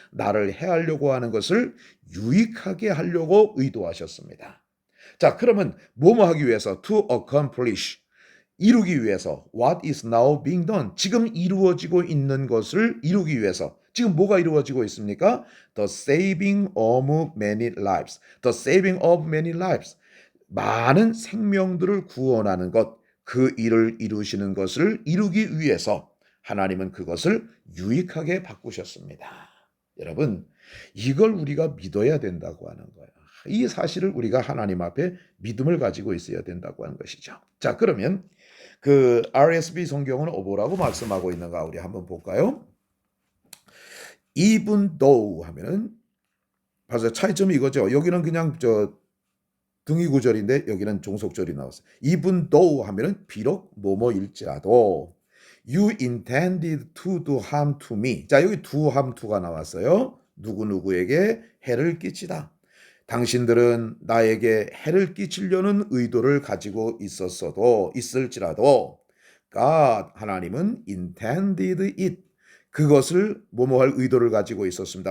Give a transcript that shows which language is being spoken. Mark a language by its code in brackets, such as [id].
[ko] 나를 해하려고 하는 것을 유익하게 하려고 의도하셨습니다. 자, 그러면 뭐뭐 하기 위해서 [en] to accomplish, [ko] 이루기 위해서 [en] what is now being done, [ko] 지금 이루어지고 있는 것을 이루기 위해서. 지금 뭐가 이루어지고 있습니까? [en] The saving of many lives. The saving of many lives. [ko] 많은 생명들을 구원하는 것, 그 일을 이루시는 것을 이루기 위해서 하나님은 그것을 유익하게 바꾸셨습니다. 여러분, 이걸 우리가 믿어야 된다고 하는 거예요. 이 사실을 우리가 하나님 앞에 믿음을 가지고 있어야 된다고 하는 것이죠. 자, 그러면 그 RSV 성경은 뭐라고 말씀하고 있는가 우리 한번 볼까요? Even though 하면은 벌써 차이점이 이거죠. 여기는 그냥 등위 구절인데 여기는 종속절이 나왔어요. [en] Even though [ko] 하면은 비록 뭐뭐일지라도 [en] you intended to do harm to me. [ko] 자, 여기 [en] do harm to [ko] 가 나왔어요. 누구누구에게 해를 끼치다. 당신들은 나에게 해를 끼치려는 의도를 가지고 있을지라도 God, 하나님은 [en] intended it, [ko] 그것을 뭐뭐할 의도를 가지고 있었습니다.